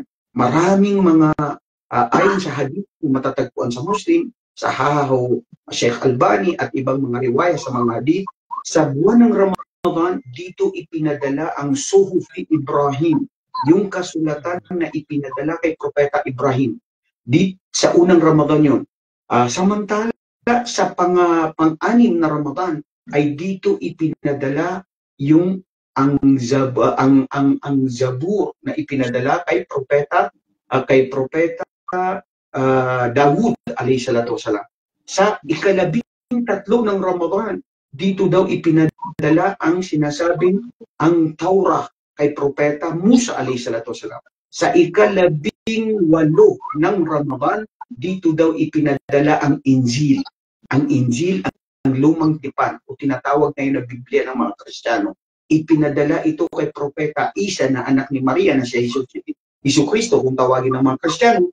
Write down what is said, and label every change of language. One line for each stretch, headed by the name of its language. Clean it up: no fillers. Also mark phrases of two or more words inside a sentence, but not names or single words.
Filipino: Maraming mga ayon sa hadith matatagpuan sa Muslim, sa Hahaw, Sheikh Albani at ibang mga riwaya sa mga hadith, sa buwan ng Ramadan, dito ipinadala ang Suhufi Ibrahim, yung kasulatan na ipinadala kay Propeta Ibrahim. Sa unang Ramadan yun. Samantala, sa pang-anim na Ramadan ay dito ipinadala yung ang Zabur na ipinadala kay propeta Dawud
Arabic: عليه الصلاة والسلام.
Filipino: Sa ika-13 ng Ramadan, dito daw ipinadala ang sinasabing ang Taurah kay propeta Musa
Arabic: عليه الصلاة والسلام.
Filipino: Sa ika-18 ng Ramadan, dito daw ipinadala ang Injil. Ang Injil, ang lumang tipan o tinatawag ngayon na Biblia ng mga Kristiyano. Ipinadala ito kay propeta Isa na anak ni Maria na siya Hesus Kristo kung tawagin ng mga Kristiyano.